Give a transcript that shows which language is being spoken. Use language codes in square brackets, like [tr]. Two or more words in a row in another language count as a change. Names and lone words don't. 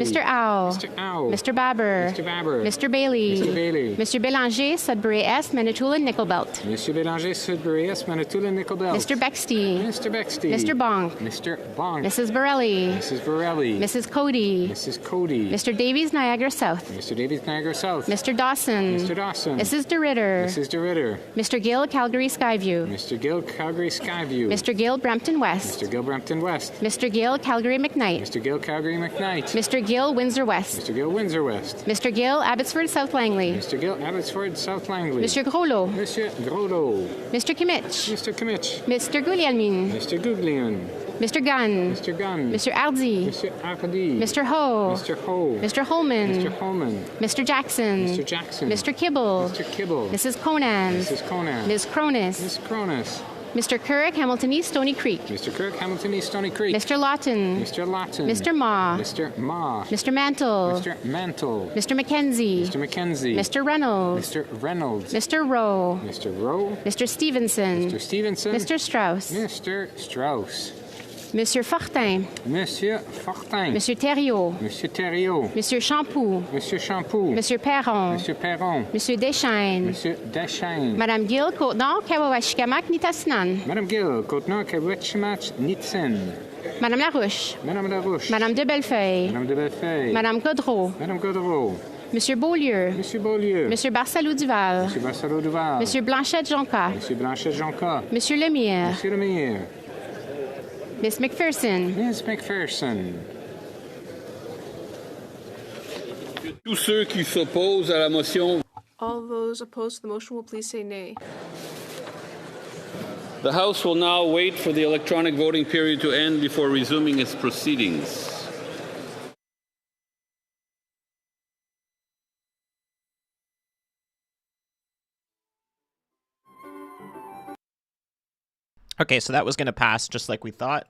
[en] Mr. Owl. Mr. Owl. Mr. Babber. Mr. Babber. Mr. Bailey. Mr. Bailey. Mr. Belanger, Sudbury S, Manitoulin, Nickelbelt. Mr. Belanger, Sudbury S, Manitoulin, Nickelbelt. Mr. Bexty. Mr. Bexty. Mr. Bonk. Mr. Bonk. Mrs. Borelli. Mrs. Borelli. Mrs. Cody. Mrs. Cody. Mr. Davies, Niagara South. Mr. Davies, Niagara South. Mr. Dawson. Mr. Dawson. Mrs. DeRitter. Mrs. DeRitter. Mr. Gill, Calgary Skyview. Mr. Gill, Calgary Skyview. Mr. Gill, Brampton West. Mr. Gill, Brampton West. Mr. Gill, Calgary McKnight. Mr. Gill, Calgary McKnight. Mr. Gill, Windsor West. Mr. Gill, Windsor West. Mr. Gill, Abbotsford, South Langley. Mr. Gill, Abbotsford, South Langley. [fr] Monsieur Groslo. Monsieur Groslo. [en] Mr. Kimmich. Mr. Kimmich. Mr. Guglielmin. Mr. Guglielmin. Mr. Gunn. Mr. Gunn. Mr. Hardy. Mr. Hardy. Mr. Ho. Mr. Ho. Mr. Holman. Mr. Holman. Mr. Jackson. Mr. Jackson. Mr. Kibble. Mr. Kibble. Mrs. Conan. Mrs. Conan. Ms. Cronus. Miss Cronus. Mr. Kirk, Hamilton East, Stony Creek. Mr. Kirk, Hamilton East, Stony Creek. Mr. Lawton. Mr. Lawton. Mr. Ma. Mr. Ma. Mr. Mantle. Mr. Mantle. Mr. McKenzie. Mr. McKenzie. Mr. Reynolds. Mr. Reynolds. Mr. Rowe. Mr. Rowe. Mr. Stevenson. Mr. Stevenson. Mr. Strauss. Mr. Strauss. [fr] Monsieur Fortin. Monsieur Fortin. Monsieur Thériault. Monsieur Thériault. Monsieur Champoux. Monsieur Champoux. Monsieur Perron. Monsieur Perron. Monsieur Deschaines. Monsieur Deschaines. Madame Gill, Côte-Nord, Kawawashikamak, Nitassinan. Madame Gill, Côte-Nord, Kawachimach, Nitsen. Madame Larouche. Madame Larouche. Madame de Bellefeuille. Madame de Bellefeuille. Madame Godreau. Madame Godreau. Monsieur Beaulieu. Monsieur Beaulieu. Monsieur Barsalou-Duval. Monsieur Barsalou-Duval. Monsieur Blanchette-Jonca. Monsieur Blanchette-Jonca. Monsieur Lemire. Monsieur Lemire. [en] Miss McPherson. Miss McPherson. [fr] Tous ceux qui s'opposent à la motion. [en] All those opposed to the motion will please say nay. The House will now wait for the electronic voting period to end before resuming its proceedings. Okay, so that was going to pass just like we thought.